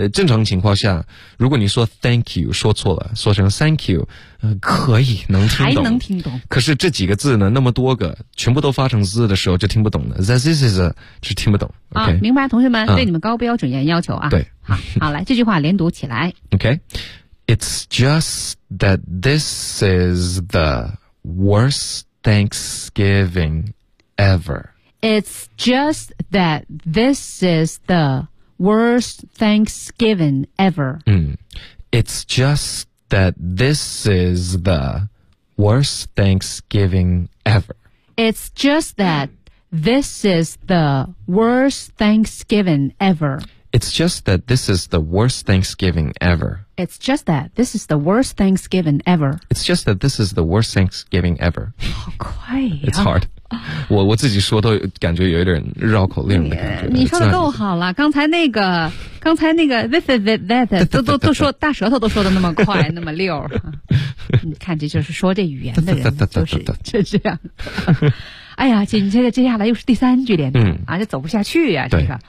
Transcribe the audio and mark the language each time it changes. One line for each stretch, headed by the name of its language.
Chinese: 正常情况下，如果你说 thank you 说错了，说成 thank you， 可以能听懂，还能听懂。可是这几个字呢，那么多个，全部都发成 z 的时候就听不懂了。
English: That this is
Chinese: 就听不懂。Okay? 啊，明白，同学们，对你们高标准严要求啊。对，好，来这句话连读起来。
English: OK，It's just that this is the worst Thanksgiving ever. It's just that this is the worst Thanksgiving ever. It's just that this is the worst Thanksgiving ever. It's just that this is the worst Thanksgiving ever. It's just that this is the worst Thanksgiving ever. It's just that this is the worst Thanksgiving ever. It's just that this is the worst Thanksgiving ever.
Chinese: 好快呀。
English: It's hard.
Chinese: 我自己说都感觉有一点绕口令的感觉。你说的够好了，刚才那个
English: this is it, that
Chinese: 都说大舌头都说的那么快那么溜。你看这就是说这语言的人就是这样。哎呀，紧接着接下来又是第三句连读啊，这走不下去呀、啊，这个